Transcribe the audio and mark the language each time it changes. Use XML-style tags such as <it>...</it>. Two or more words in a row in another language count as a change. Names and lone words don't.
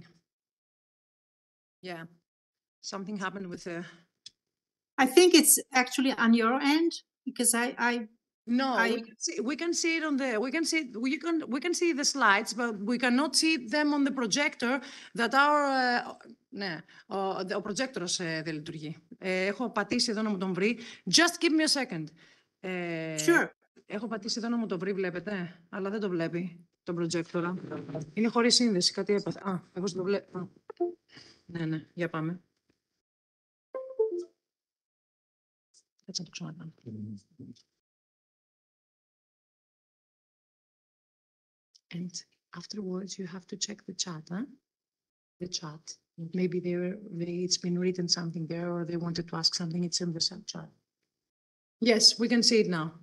<en>Yeah. Something happened with the. I think it's actually on your end because No, we can see it on the, we can see the slides, but we cannot see them on the projector that our,</en> <el>ναι, ο projectors δεν λειτουργεί. Έχω πατήσει εδώ να μου τον βρει.</el> <en>Just give me a second. Sure.</en> <el>Έχω πατήσει εδώ να μου το βρει, βλέπετε, αλλά δεν το βλέπει το projector. Είναι χωρίς σύνδεση, κάτι έπαθε. Α, εγώ το βλέπω. Ναι, για πάμε. Έτσι να το ξανακάνω.</el> <en>And afterwards, you have to check the chat, huh? The chat. Maybe it's been written something there, or they wanted to ask something. It's in the chat. Yes, we can see it now.</en>